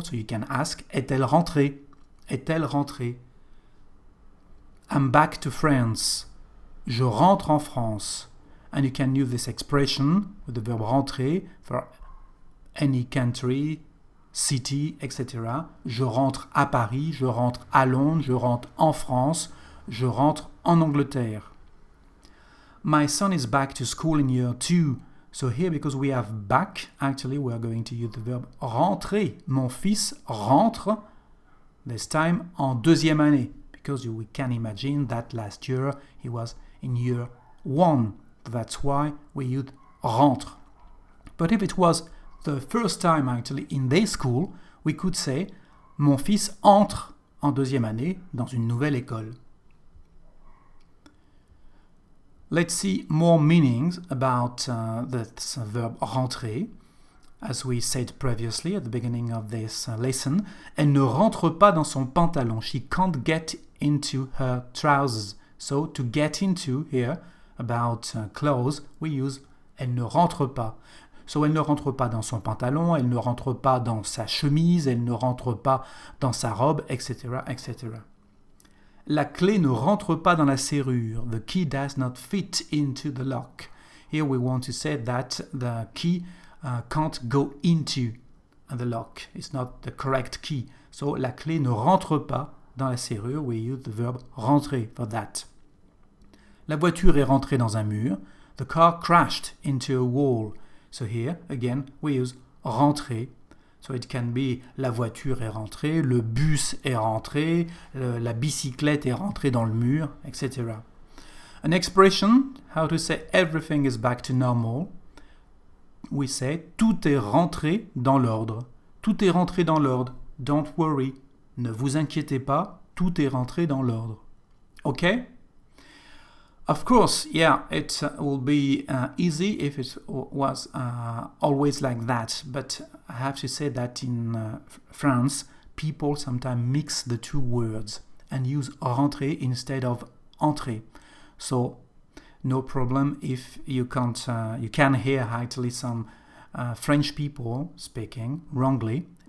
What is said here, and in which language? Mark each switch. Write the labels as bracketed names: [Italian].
[English] So you can ask, [French] est-elle rentrée? Est-elle rentrée? [English] I'm back to France. [French] Je rentre en France. [English] And you can use this expression with the verb rentrer for any country, city, etc. [French] Je rentre à Paris, je rentre à Londres, je rentre en France, je rentre en Angleterre. [English] My son is back to school in year 2. So here, because we have back, actually we are going to use the verb rentrer. [French] Mon fils rentre, [English] this time [French] en deuxième année, [English] because we can imagine that last year he was in year 1. That's why we use rentre. But if it was the first time actually in their school, we could say [French] mon fils entre en deuxième année dans une nouvelle école. [English] Let's see more meanings about this verb rentrer. As we said previously at the beginning of this lesson, [French] elle ne rentre pas dans son pantalon. [English] She can't get into her trousers. So to get into here, about clothes, we use [French] elle ne rentre pas. So elle ne rentre pas dans son pantalon, elle ne rentre pas dans sa chemise, elle ne rentre pas dans sa robe, etc., etc. La clé ne rentre pas dans la serrure. [English] The key does not fit into the lock. Here we want to say that the key can't go into the lock. It's not the correct key. [French] So la clé ne rentre pas dans la serrure. [English] We use the verb rentrer for that. [French] La voiture est rentrée dans un mur. [English] The car crashed into a wall. So here, again, we use rentrer. [French] So it can be la voiture est rentrée, le bus est rentré, la bicyclette est rentrée dans le mur, etc. [English] An expression, how to say everything is back to normal. We say [French] tout est rentré dans l'ordre. Tout est rentré dans l'ordre. [English] Don't worry. [French] Ne vous inquiétez pas, tout est rentré dans l'ordre. [English] Okay? Of course, yeah, it will be easy if it was always like that. But I have to say that in France, people sometimes mix the two words. and use rentrer instead of entrer. So no problem if you can hear actually some French people speaking wrongly.